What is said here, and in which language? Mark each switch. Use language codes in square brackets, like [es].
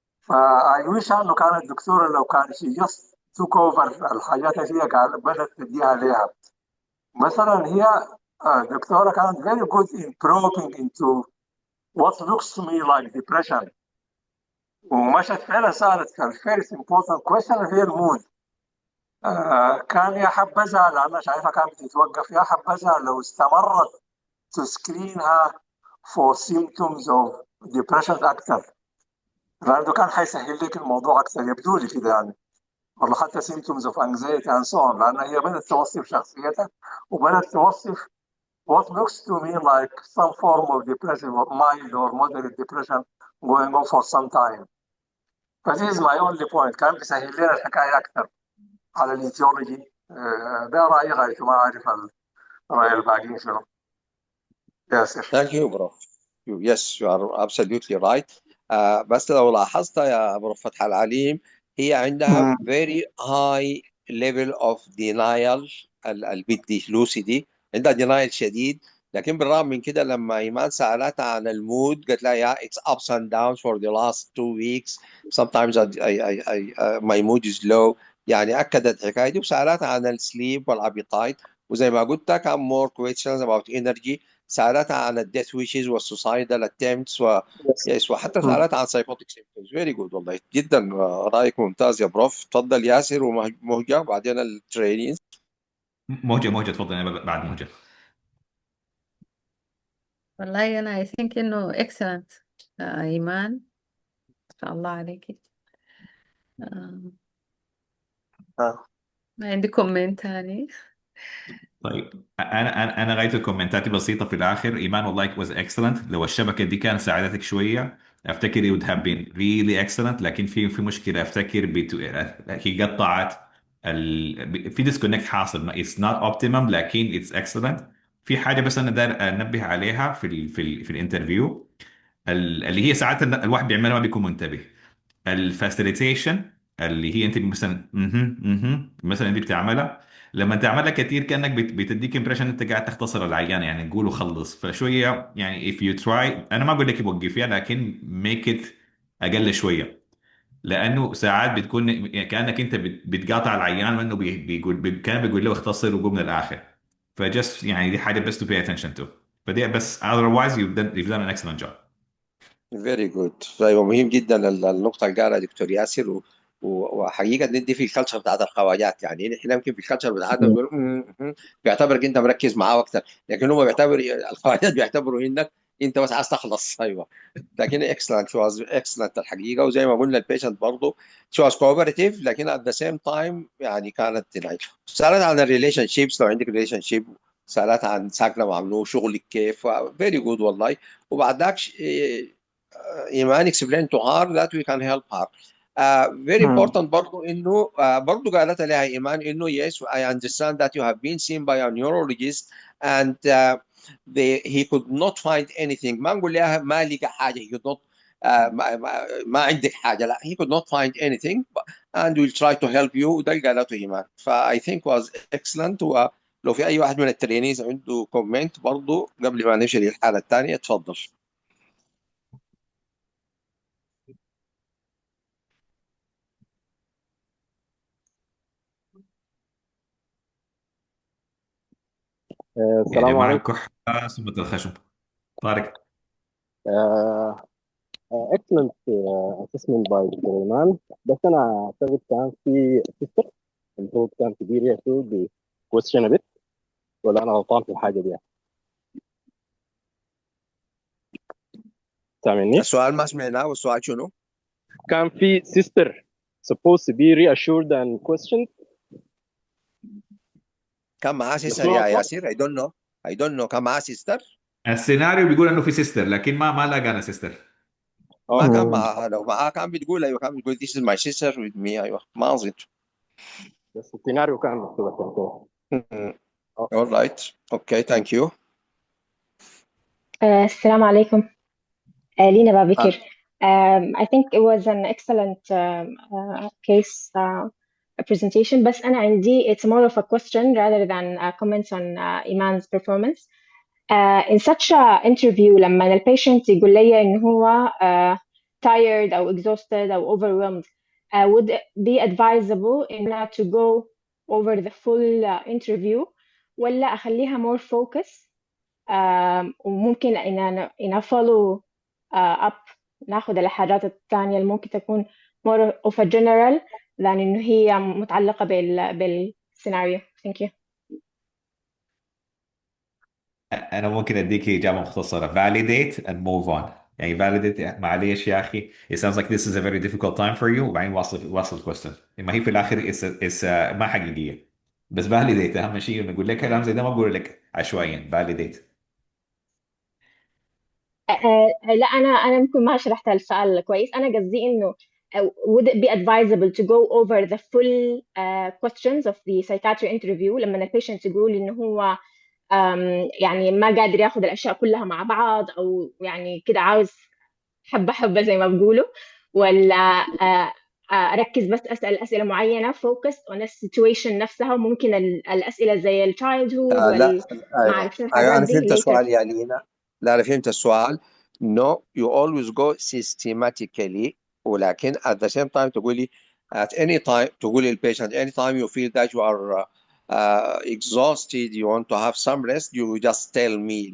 [en] I wish [ar] انه كان الدكتوره لو كان [en] she just took over [ar] الحاجات اللي هي قال بدات تديها ليها. مثلا هي دكتوره كانت [en] very good in probing into what looks to me like depression. [ar] ومشت فعلا سالت كان [en] first important question [ar] اللي هي المود. كان يا حبذا لأنها شايفها كانت بتتوقف، يا حبذا لو استمرت تسكرينها [en] for symptoms of depression [ar] أكثر، لأنه كان حيسهل لك الموضوع أكثر يبدو لي كده يعني، ولا حتى [en] symptoms of anxiety and so on، [ar] لأن هي بدأت توصف شخصيتها وبدأت توصف [en] what looks to me like some form of depression, mild or moderate depression going on for some time. This is my only point. [ar] كان بيسهل لنا الحكاية أكثر على الإيتيولوجي. ده رأيي غاية ما أعرف الرأي الباقيين شنو. ياسر. [en] thank you [ar] بروف. [en] yes you are absolutely right. [ar] بس لو لاحظت يا بروف فتح العليم، هي عندها [en] very high level of denial. [ar] البنت دي لوسي دي عندها denial شديد، لكن بالرغم من كده لما إيمان سألتها عن المود قالت لها [en] yeah it's ups and downs for the last 2 weeks, sometimes my mood is low. [ar] يعني أكدت الحكاية دي، وسألتها عن السليب والابيتايت، وزي ما قلت كان [en] more questions about energy. [ar] سألتها عن [en] الديث ويشز والسوسايدال attempts yes, [ar] وحتى سألتها عن [en] Psychotic symptoms. Very good [ar] والله جدا. رأيك ممتاز يا بروف. تفضل ياسر ومهجة وبعدين الترينيز. مهجة تفضل، أنا بعد مهجة. والله أنا [en] I think [ar] إنه excellent. إيمان ما شاء الله عليكي. ما عندي كومنت تاني. طيب انا غاية كومنتاتي بسيطه في الاخر. [en] ايمان [ar] والله [en] was excellent. [ar] لو الشبكه دي كانت ساعدتك شويه افتكر [en] it would have been really excellent، [ar] لكن في مشكله افتكر هي قطعت في ديسكونكت حاصل. [en] it's not optimum [ar] لكن [en] it's excellent. [ar] في حاجه بس انا داير انبه عليها في الانترفيو، اللي هي ساعات الواحد بيعملها ما بيكون منتبه. الفاسيليتيشن اللي هي انت مثلا مثلا دي بتعملها، لما تعملها كتير كانك بتديك امبريشن انت قاعد تختصر العيان، يعني تقول وخلص. فشويه يعني [en] if you try، [ar] انا ما بقول لك وقفيها، لكن [en] make it [ar] اقل شويه، لانه ساعات بتكون يعني كانك انت بتقاطع العيان، وانه كان بيقول له اختصر وقوم من الاخر. فجست يعني دي حاجه بس [en] to pay attention to. [ar] فدي بس [en] otherwise you've done an excellent job. [ar] فيري جود. طيب مهم جدا النقطه اللي قالها دكتور ياسر، وحقيقه ندي في الكالتشر بتاعت الخواجات. يعني احنا يمكن في الكالتشر بتاعتنا بيقول بيعتبرك انت مركز معاه اكتر، لكن هم بيعتبر الخواجات بيعتبروا انك انت بس عايز تخلص. ايوه. لكن اكسلنت، شو اكسلنت الحقيقه. وزي ما قلنا البيشنت برضه شو كوبرتيف، لكن [en] at the same time [ar] يعني كانت سالت عن الريليشن شيبس، لو عندك ريليشن شيب، سالت عن ساكنه مع منو، شغلك كيف. [en] Very good والله. [ar] وبعد ذاك [en] ايمان explain to her that we can help her. Very important [ar] برضو انه برضو قالت لها ايمان انه [en] yes I understand that you have been seen by a neurologist and he could not find anything. [ar] ما نقول لها ما لقى حاجه، he could not ما عندك حاجه، لا [en] he could not find anything and we'll try to help you. [ar] ده اللي قالته [en] ايمان. I think was excellent. [ar] ولو في اي واحد من الترينيز عنده كومنت برضو قبل ما نمشي للحاله الثانيه اتفضل. يا السلام جماعه عليكم. الكحه سمة الخشب. طارق. [en] excellent assessment by doctor [ar] ايمان. بس انا اعتقد كان في سيستم المفروض كان كبير يسوي بكويستشن بيت، ولا انا غلطان في الحاجه دي؟ سامعني؟ السؤال ما سمعناه، والسؤال شنو؟ كان في [en] Sister supposed to be reassured and questioned. [ar] كان معاه سيستر مسموع يا الصوت؟ [en] ياسر؟ I don't know. [ar] كان معاه [en] Sister? [ar] السيناريو بيقول انه في سيستر، لكن ما لقانا سيستر. ما كان اوكي. معاه. لو معاه كان بتقول ايوه، كان بتقول [en] this is my sister with me. [ar] ايوه ما اظن. بس السيناريو كان مكتوب عشان كده. [en] all right okay thank you. [ar] السلام عليكم. لينا بابكر. [en] I think it was an excellent case presentation. [ar] بس أنا عندي [en] it's more of a question rather than comments on Iman's performance. In such a interview [ar] لما البيشنت يقول لي إن هو [en] tired أو exhausted أو overwhelmed, would it be advisable إن to go over the full interview, [ar] ولا أخليها [en] more focus وممكن إن follow up ناخد الحاجات الثانية اللي ممكن تكون more of a general than إنه هي متعلقة بالسيناريو. Thank you. [ar] انا ممكن اديك اجابه مختصره: [en] validate and move on. [ar] يعني [en] validate [ar] معلش يا اخي [en] it sounds like this is a very difficult time for you، [ar] وبعدين واصل [en] question. [ar] ما هي في الاخر ما حقيقيه. بس validate اهم شيء. نقول لك كلام زي ده ما بقول لك عشوائيا. [en] validate. [ar] لا أنا ممكن ما شرحت السؤال كويس. أنا قصدي إنه [en] would it be advisable to go over the full questions of the psychiatry interview [ar] لما البيشنت يقول إنه هو يعني ما قادر ياخذ الأشياء كلها مع بعض، أو يعني كده عاوز حبة حبة زي ما بقولوا، ولا أركز بس أسأل أسئلة معينة [en] focused on the situation [ar] نفسها، وممكن الأسئلة زي ال childhood لا ما ايوه أعرف شو الحاجات انا دي فهمت [en] later. [ar] السؤال يا لينا. لا انا فهمت السؤال. [en] no you always go systematically، [ar] ولكن [en] at the same time تقولي at any time، [ar] تقولي البيشنت [en] any time you feel that you are exhausted you want to have some rest you just tell me.